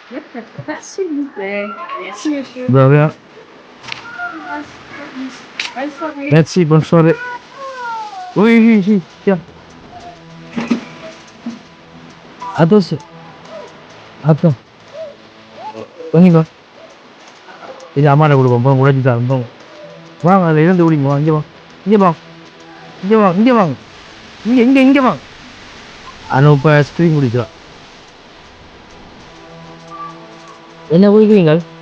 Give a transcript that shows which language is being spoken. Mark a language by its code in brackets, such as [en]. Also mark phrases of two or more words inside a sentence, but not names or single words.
[fr] S'il vous plaît. Merci, monsieur. De rien. Bonne soirée. Merci, bonne soirée. Oui, oui, oui, tiens. Attends. Attends. [ta] வாங்கிக்கோ. இது அம்மாட்ட கொடுப்போம். போங்க உடைச்சி தான் போங்க. வாங்க அதில் இருந்து ஓடிங்க. வாங்க இங்கே வாங்க. இங்கே வாங்க. இங்கே வாங்க. இங்கே வாங்க. இங்கே வாங்க. ஆனால் இப்போ ஐஸ்கிரீம் குடிக்கலாம். என்ன குடிக்கிறீங்க?